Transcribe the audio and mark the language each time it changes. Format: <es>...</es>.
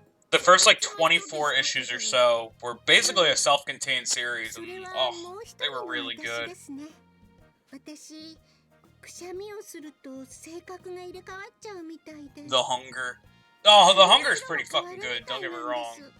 <en>The first like 24 issues or so were basically a self-contained series, and oh, they were really good.</en> <ja>私、くしゃみをすると性格が入れ替わっちゃうみたいで。</ja> <en>The Hunger. Oh, The Hunger is pretty fucking good, don't get me wrong.</en>